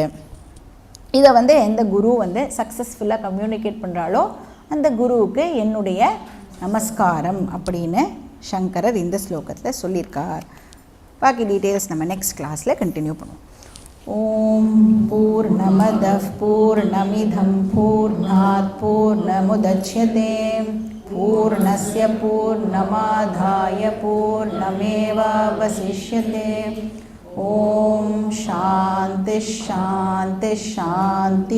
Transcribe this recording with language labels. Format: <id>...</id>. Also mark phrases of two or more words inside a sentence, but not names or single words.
<ta>இதை வந்து எந்த குரு வந்து</ta> <en>successfully communicate</en> <ta>பண்ணுறாலோ அந்த குருவுக்கு என்னுடைய நமஸ்காரம் அப்படின்னு சங்கரர் இந்த ஸ்லோகத்தில் சொல்லியிருக்கார். பாக்கி டீட்டெயில்ஸ் நம்ம</ta> <en>next class continue</en> <ta>பண்ணுவோம்.</ta> <sa>ॐ पूर्णमदः पूर्णमिदं पूर्णात् पूर्णमुदच्यते पूर्णस्य पूर्णमादाय पूर्णमेवावशिष्यते. ॐ शान्ति शान्ति शान्ति.</sa>